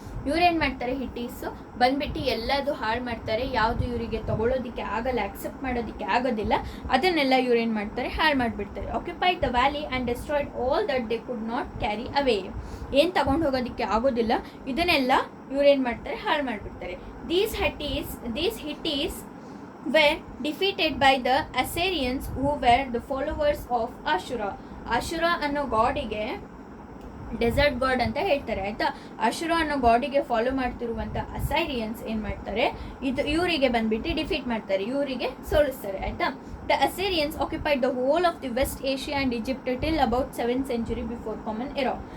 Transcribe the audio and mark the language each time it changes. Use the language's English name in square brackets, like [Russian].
[Kannada] ಇವ್ರೇನು ಮಾಡ್ತಾರೆ, ಹಿಟ್ಟೀಸು ಬಂದ್ಬಿಟ್ಟು ಎಲ್ಲದು ಹಾಳು ಮಾಡ್ತಾರೆ, ಯಾವುದು ಇವರಿಗೆ ತಗೊಳ್ಳೋದಕ್ಕೆ ಆಗಲ್ಲ, ಆಕ್ಸೆಪ್ಟ್ ಮಾಡೋದಕ್ಕೆ ಆಗೋದಿಲ್ಲ, ಅದನ್ನೆಲ್ಲ ಇವ್ರೇನು ಮಾಡ್ತಾರೆ, ಹಾಳು ಮಾಡಿಬಿಡ್ತಾರೆ. [English] Occupied the valley and destroyed all that they could not carry away. [Kannada] ಏನು ತಗೊಂಡು ಹೋಗೋದಕ್ಕೆ ಆಗೋದಿಲ್ಲ ಇದನ್ನೆಲ್ಲ ಇವ್ರೇನು ಮಾಡ್ತಾರೆ, ಹಾಳು ಮಾಡಿಬಿಡ್ತಾರೆ. [English] These Hittites were defeated by the Assyrians who were the followers of Ashura. [Kannada] Ashura ಅನ್ನೋ ಗಾಡಿಗೆ ಡೆಸರ್ಟ್ ಗಾಡ್ ಅಂತ ಹೇಳ್ತಾರೆ ಆಯ್ತಾ. ಅಶುರ ಅನ್ನೋ ಗಾಡಿಗೆ ಫಾಲೋ ಮಾಡ್ತಿರುವಂಥ ಅಸೈರಿಯನ್ಸ್ ಏನು ಮಾಡ್ತಾರೆ, ಇವರಿಗೆ ಬಂದ್ಬಿಟ್ಟು ಡಿಫೀಟ್ ಮಾಡ್ತಾರೆ, ಇವರಿಗೆ ಸೋಲಿಸ್ತಾರೆ ಆಯ್ತಾ. [English] The Assyrians occupied the whole of the west Asia and Egypt till about 7th century before common era.